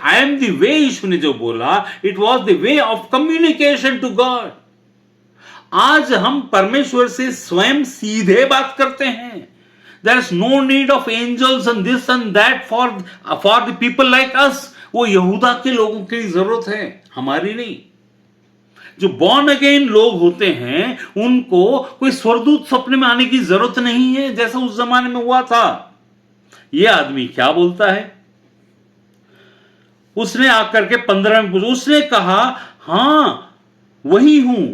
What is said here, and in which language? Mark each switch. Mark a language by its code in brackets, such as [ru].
[en] I am the way, [hi] यीशु ने जो बोला, [en] It was the way of communication to God. [hi] आज हम परमेश्वर से स्वयं सीधे बात करते हैं। [en] There is no need of angels and this and that for the people like us. [hi] वो यहूदा के लोगों की जरूरत है, हमारी नहीं। जो बॉर्न अगेन लोग होते हैं उनको कोई स्वर्गदूत सपने में आने की जरूरत नहीं है, जैसा उस जमाने में हुआ था। ये आदमी क्या बोलता है, उसने आकर के 15 में पूछा, उसने कहा हाँ वही हूं।